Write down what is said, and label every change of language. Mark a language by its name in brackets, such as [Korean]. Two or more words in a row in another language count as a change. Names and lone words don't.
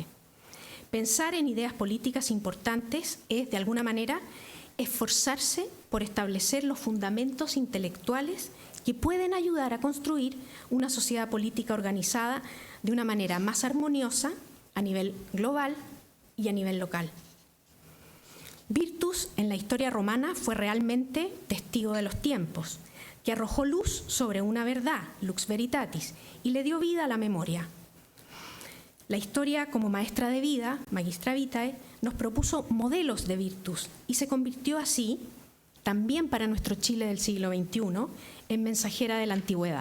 [Spanish] Pensar en ideas políticas importantes es, de alguna manera, esforzarse por establecer los fundamentos intelectuales que pueden ayudar a construir una sociedad política organizada de una manera más armoniosa a nivel global y a nivel local. Virtus en la historia romana fue realmente testigo de los tiempos, que arrojó luz sobre una verdad, [Latin] lux veritatis, [Spanish] y le dio vida a la memoria. La historia, como maestra de vida, [Latin] magistra vitae, [Spanish] nos propuso modelos de virtus y se convirtió así, también para nuestro Chile del siglo XXI, en mensajera de la antigüedad.